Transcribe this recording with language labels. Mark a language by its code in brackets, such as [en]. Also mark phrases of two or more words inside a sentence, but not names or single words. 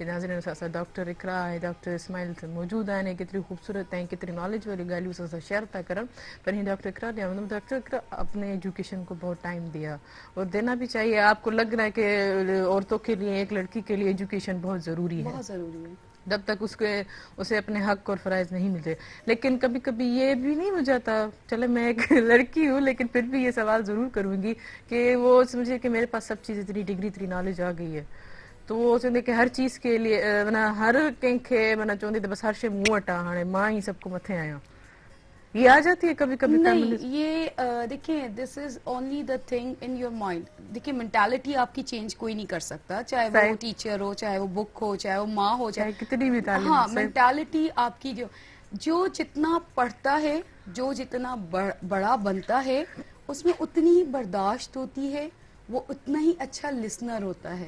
[sd] नाज़रीन सां डॉक्टर इकरा ऐं डॉक्टर इस्माइल मौजूदु आहिनि। केतिरी ख़ूबसूरत ऐं केतिरी नॉलेज वाली ॻाल्हियूं सां शेयर था करनि। पर ही [ur] ڈاکٹر اقرا ڈاکٹر اقرا اپنے ایجوکیشن کو بہت ٹائم دیا اور دینا بھی چاہیے. آپ کو لگ رہا ہے کہ عورتوں کے لیے، ایک لڑکی کے لیے ایجوکیشن بہت ضروری ہے, بہت ضروری ہے, جب تک اسے اپنے حق اور فرائض نہیں ملتے. لیکن کبھی کبھی یہ بھی نہیں ہو جاتا، چلے میں ایک لڑکی ہوں لیکن پھر بھی یہ سوال ضرور کروں گی کہ وہ سمجھے کہ میرے پاس سب چیز اتنی ڈگری اتنی نالج آ گئی ہے، تو وہ چوندے کہ ہر چیز کے لیے مانا [sd] हर कंहिंखे माना चवंदी त बस हर शइ मूं वटि आहे, हाणे मां ही सबको मथे आहियां, [ur] یہ آ جاتی ہے کبھی کبھی? نہیں، یہ دیکھیے, [en] This is only the thing in your mind. [ur] دیکھیے، مینٹیلٹی آپ کی چینج کوئی نہیں کر سکتا، چاہے وہ ٹیچر ہو، چاہے وہ بک ہو، چاہے وہ ماں ہو، چاہے کتنی بھی تعلیم. ہاں، مینٹیلٹی آپ کی جو جتنا پڑھتا ہے، جو جتنا بڑا بنتا ہے، اس میں اتنی ہی برداشت ہوتی ہے، وہ اتنا ہی اچھا لسنر ہوتا ہے.